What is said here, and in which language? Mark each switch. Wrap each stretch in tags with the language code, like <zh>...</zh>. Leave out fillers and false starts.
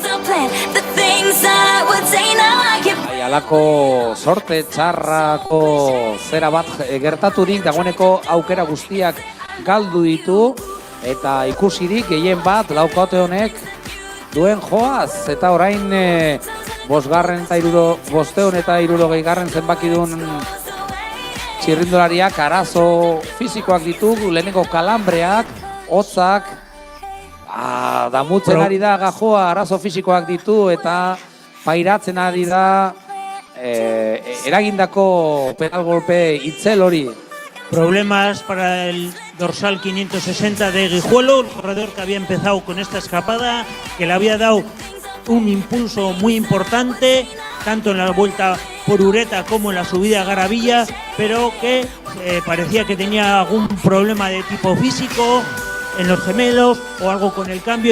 <en>The things I would say, now I keep</en> <eu>Halako sorte txarrako zera bat gertaturik dagoeneko aukera guztiak galdu ditu eta ikusirik gehien bat laukote honek duen joaz eta orain bosgarren eta bosteun eta 60 zenbakidun txirrindulariak arazo fizikoak ditu, lehenengo kalambreak, hotzak, damutzen ari da gajoa, arazo fizikoak ditu eta pairatzen ari da eragindako pedal golpe itzel hori.</eu> <es>Problemas para el dorsal 560 de Guijuelo, el corredor que había empezado con esta escapada, que le había dado un impulso muy importante, tanto en la vuelta por Ureta como en la subida a Garavilla, pero que parecía que tenía algún problema de tipo físico en los gemelos o algo con el cambio.</es>